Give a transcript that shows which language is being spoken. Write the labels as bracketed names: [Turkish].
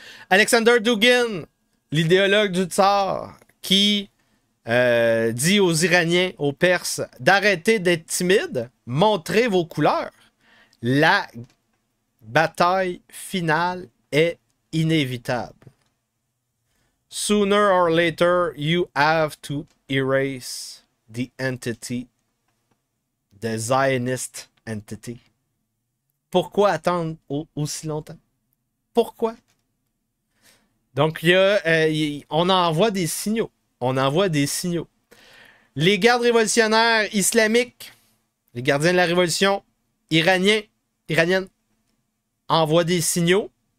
[French] Alexander Dugin, l'idéologue du tsar, qui dit aux Iraniens, aux Perses, d'arrêter d'être timides, montrez vos couleurs. La bataille finale est inévitable. [English] Sooner or later, you have to erase the entity, the Zionist entity. [French] Pourquoi attendre aussi longtemps? Pourquoi? Donc, on envoie des signaux. On envoie des signaux. Les gardes révolutionnaires islamiques, les gardiens de la révolution iranienne, envoient des signaux.